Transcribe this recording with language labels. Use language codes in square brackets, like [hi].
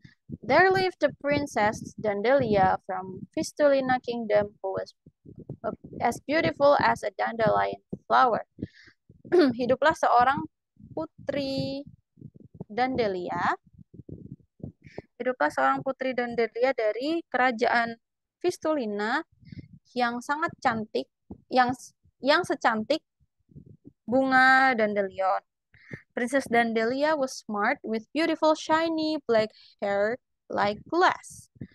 [en] There lived a princess Dandelia from Fistulina Kingdom who was as beautiful as a dandelion flower. [id] Hiduplah seorang putri Dandelia. Hiduplah seorang putri Dandelia dari kerajaan Fistulina yang sangat cantik, yang secantik bunga dandelion. [en] Princess Dandelia was smart with beautiful shiny black hair like glass.